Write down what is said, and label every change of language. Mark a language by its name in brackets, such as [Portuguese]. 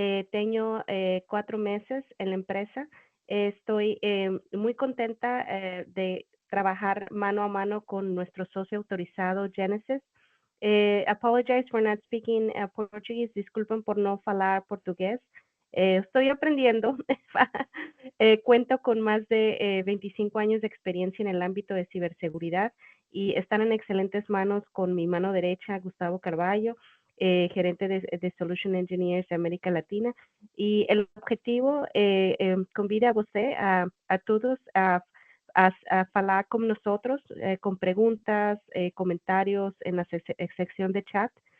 [Spanish] Tengo 4 meses en la empresa. Estoy muy contenta de trabajar mano a mano con nuestro socio autorizado Genesis. [English] Apologize for not speaking Portuguese. [Spanish] Disculpen por no falar portugués. Estoy aprendiendo. Cuento con más de 25 años de experiencia en el ámbito de ciberseguridad y están en excelentes manos con mi mano derecha, Gustavo Carballo, gerente de Solution Engineers de América Latina. Y el objetivo convida a usted, a todos, a falar con nosotros con preguntas, comentarios en la sección de chat.